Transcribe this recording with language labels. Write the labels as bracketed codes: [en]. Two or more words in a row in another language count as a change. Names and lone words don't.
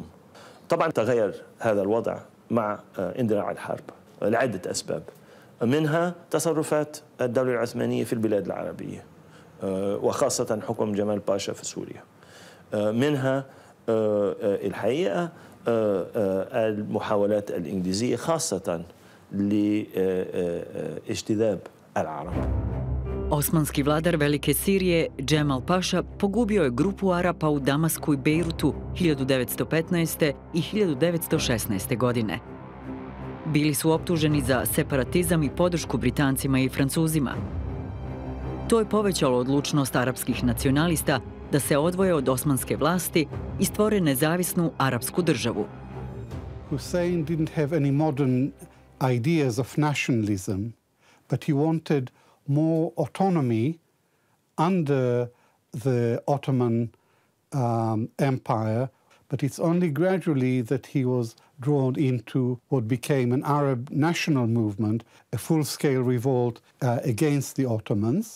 [ar] طبعا تغير هذا الوضع مع اندلاع الحرب لعدة أسباب، منها تصرفات الدولة العثمانية في البلاد العربية وخاصة حكم جمال باشا في سوريا، منها الحقيقة المحاولات الإنجليزية خاصة لاجتذاب العرب. [bs] Osmanski vladar Velike Sirije, Džemal Paša, pogubio je grupu Arapa u Damasku i Bejrutu 1915. i 1916. godine. Bili su optuženi za separatizam i podršku Britancima i Francuzima. To je povećalo odlučnost arapskih nacionalista da se odvoje od osmanske vlasti i stvore nezavisnu arapsku državu. [en] Hussein didn't have any modern ideas of nationalism, but he wanted more autonomy under the Ottoman Empire, but it's only gradually that he was drawn into what became an Arab national movement, a full-scale revolt against the Ottomans.